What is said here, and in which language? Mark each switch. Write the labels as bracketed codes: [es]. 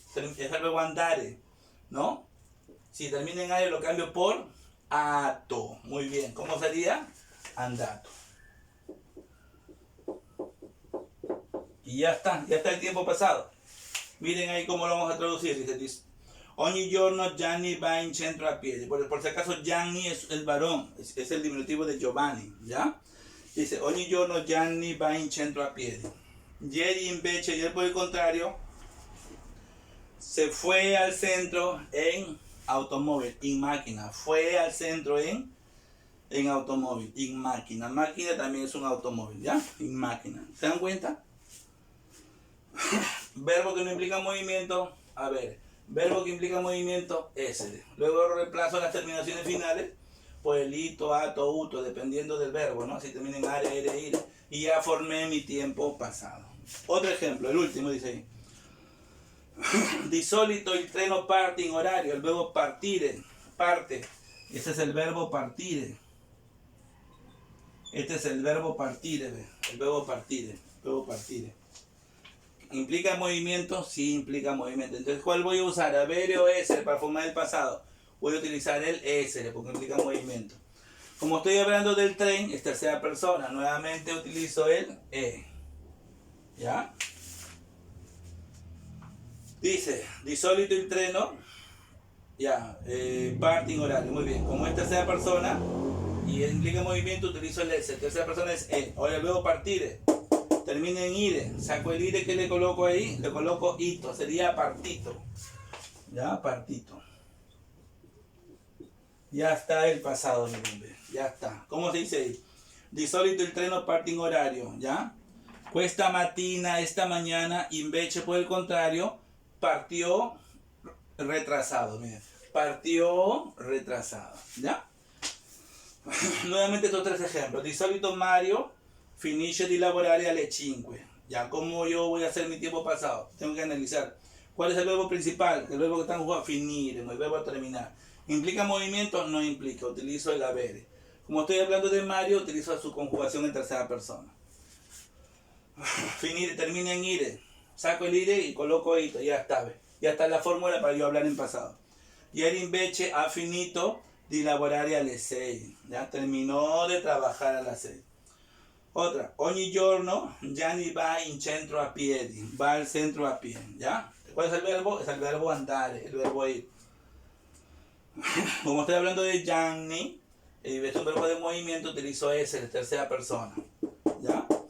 [es] Es el verbo andare, ¿no? Si termina en are lo cambio por ato. Muy bien. ¿Cómo sería? Andato. Y ya está el tiempo pasado. Miren ahí cómo lo vamos a traducir. [it] Dice, ogni giorno Gianni va in centro a piedi. [es] Por si acaso Gianni es el varón, es el diminutivo de Giovanni, ¿ya? [it] Dice, ogni giorno Gianni va in centro a piedi. Ieri invece, [es] ayer por el contrario, se fue al centro en automóvil, en máquina. Fue al centro en automóvil, en máquina. Máquina también es un automóvil, ¿ya? En máquina. ¿Se dan cuenta? Verbo que no implica movimiento, a ver, verbo que implica movimiento, ese. Luego reemplazo las terminaciones finales por el ito, ato, uto, dependiendo del verbo, ¿no? Si termina en are, ere, ire. Y ya formé mi tiempo pasado. Otro ejemplo, el último dice ahí. [it] Di solito il treno parte in orario, [es] el verbo [it] partire, parte. [es] Ese es el verbo partire. Este es el verbo partire, el verbo partire, el verbo partire. ¿Implica movimiento? Sí, implica movimiento. Entonces, ¿cuál voy a usar? ¿Avere o essere para formar el pasado? Voy a utilizar el essere porque implica movimiento. Como estoy hablando del tren, es tercera persona. Nuevamente utilizo el e. ¿Ya? [it] Dice, di solito il treno, ya, parte in orario. [es] Muy bien. Como es tercera persona y implica movimiento, utilizo el essere. Tercera persona es e. Ahora luego partire. Termina en ire, saco el ire que le coloco ahí, le coloco ito, sería partito. Ya, partito. Ya está el pasado, mi nombre. Ya está. ¿Cómo se dice ahí? [it] Di solito il treno parte in orario, [es] ¿ya? [it] Questa mattina, [es] esta mañana, [it] invece [es] por el contrario, partió retrasado, miren. Partió retrasado, ¿ya? Nuevamente estos tres ejemplos. [it] Di solito Mario finisce di lavorare alle 5. [es] Ya, ¿cómo yo voy a hacer mi tiempo pasado? Tengo que analizar. ¿Cuál es el verbo principal? El verbo que está en juego, finire, el verbo terminar. ¿Implica movimiento? No implica. Utilizo el avere. Como estoy hablando de Mario, utilizo su conjugación en tercera persona. Finire, termina en ire. Saco el ire y coloco ito. Ya está. Ya está la fórmula para yo hablar en pasado. [it] Ieri invece ha finito di lavorare alle 6. [es] Ya terminó de trabajar a las 6. Otra, [it] ogni giorno Gianni va in centro a piedi, [es] va al centro a pie, ¿ya? ¿Cuál es el verbo? Es el verbo andare, el verbo ir. Como estoy hablando de Gianni, es un verbo de movimiento, utilizo ese, de tercera persona, ¿ya?